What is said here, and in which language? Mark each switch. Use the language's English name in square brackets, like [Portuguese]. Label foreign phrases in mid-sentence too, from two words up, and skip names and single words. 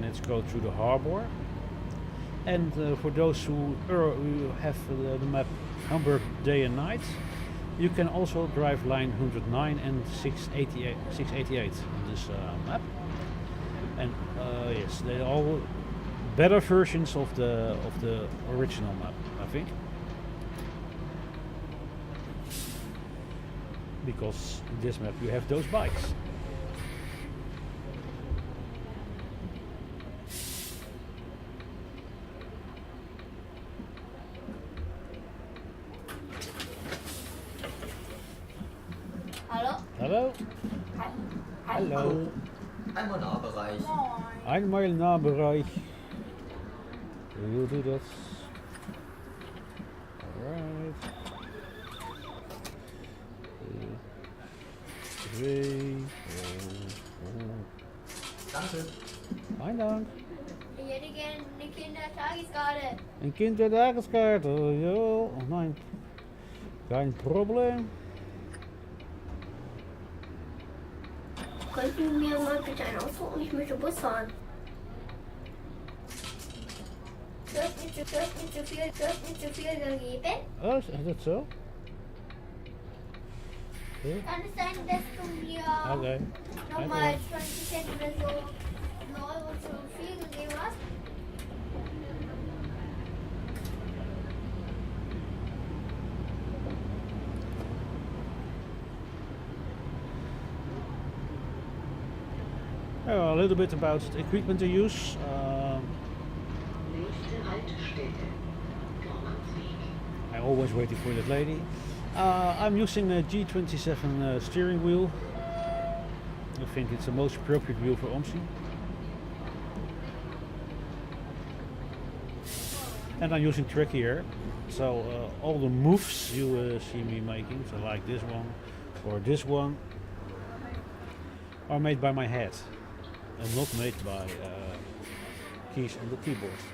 [English] It's go through the harbor. And for those who have the map Hamburg day and night, you can also drive line 109 and 688 on this map. And yes, they are all better versions of the original map, I think. Because in this map you have those bikes. [German] Hallo? Hallo? Hallo. Einmal Nahbereich. Moin. Einmal Nahbereich. [English] We'll do that. Alright. 2, 3. [German] Danke. [Dutch] Fijn dank. [German] Ich hätte gerne eine Kindertageskarte. [Dutch] Een kinderdagenskaart. Oh, joh. [German] Oh, nein. Kein Problem. Könnten Sie mir mal bitte einen ausdrucken? Ich möchte Bus fahren. Dürft nicht zu viel gegeben? [Dutch] Oh, is dat zo? Ja. [German] Kann es sein, dass du mir [Dutch] Oké. [German] nochmal 20 Cent oder so 1 Euro zu viel gegeben hast? [English] A little bit about the equipment to use. [German] Nächste Haltestelle. Gormansweg. [English] I'm always waiting for that lady. I'm using a G27 steering wheel. I think it's the most appropriate wheel for OMSI. And I'm using track here, so all the moves you see me making, so like this one or this one, are made by my head and not made by keys on the keyboard.